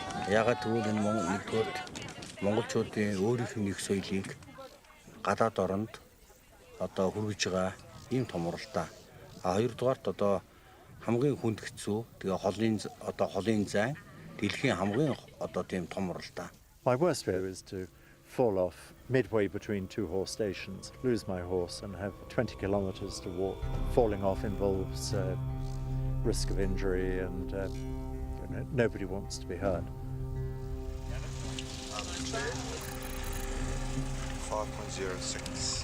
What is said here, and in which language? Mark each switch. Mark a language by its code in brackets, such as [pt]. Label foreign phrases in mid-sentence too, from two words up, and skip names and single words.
[mn] ягаад гэвэл энэ нэгдүгээр монголчуудын өөрийнх нь их соёлыг гадаад оронд одоо хүргэж байгаа ийм том уралдаан. Хоёрдугаарт одоо хамгийн хүнд хэцүү тэгээ холын зайн дэлхийн хамгийн одоо тийм том уралдаан. [en] My worst fear is to fall off midway between two horse stations, lose my horse and have 20 kilometers to walk. Falling off involves risk of injury and nobody wants to be hurt. 5.06.